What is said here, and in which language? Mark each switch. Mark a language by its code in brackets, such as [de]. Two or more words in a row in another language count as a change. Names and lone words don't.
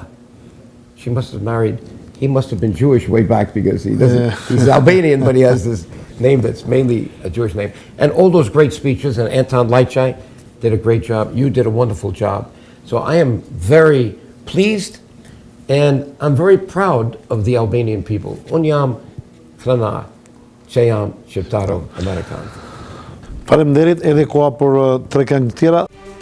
[en] She must have married, he must have been Jewish way back because he doesn't, he's Albanian, but he has this name that's mainly a Jewish name. And all those great speeches, and Anton Lajčaj did a great job. You did a wonderful job. So I am very pleased, and I'm very proud of the Albanian people. [sq] Unë jam krana që jam shqiptaro Amerikan. Faleminderit, edhe koha për 3 këngë tjera.